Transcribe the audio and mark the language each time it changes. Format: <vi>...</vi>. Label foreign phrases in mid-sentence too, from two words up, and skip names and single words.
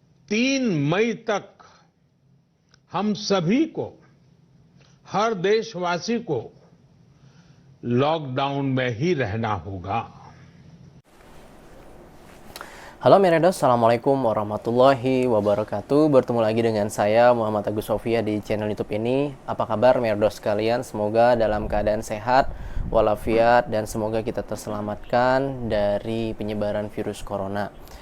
<hi>3 मई तक हम सभी को, हर देशवासी को लॉकडाउन में ही रहना होगा.</hi> <id>Halo Miredos, Assalamualaikum warahmatullahi wabarakatuh. Bertemu lagi dengan saya Muhammad Agus Sofia di channel YouTube ini. Apa kabar Miredos sekalian? Semoga dalam keadaan sehat walafiat dan semoga kita terselamatkan dari penyebaran virus corona.</id>